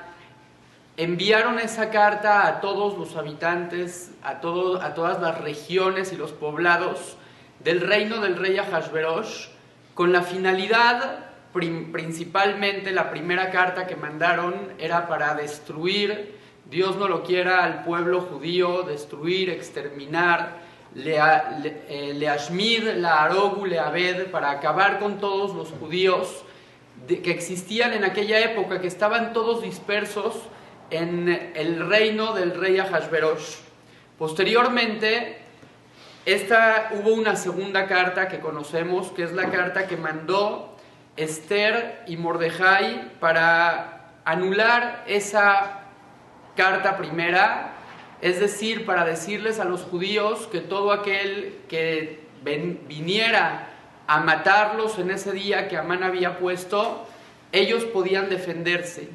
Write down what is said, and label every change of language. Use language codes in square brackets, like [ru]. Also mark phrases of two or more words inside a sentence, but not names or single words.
[es] Enviaron esa carta a todos los habitantes, a todas las regiones y los poblados del reino del rey Ahasverosh, con la finalidad, principalmente la primera carta que mandaron era para destruir, Dios no lo quiera, al pueblo judío, destruir, exterminar, [he] להשמיד, להרוג, לאבד, [es] para acabar con todos los judíos que existían en aquella época, que estaban todos dispersos en el reino del rey Ahasverosh. Posteriormente, hubo una segunda carta que conocemos, que es la carta que mandó Esther y Mordejai para anular esa carta primera, es decir, para decirles a los judíos que todo aquel que viniera a matarlos en ese día que Amán había puesto, ellos podían defenderse.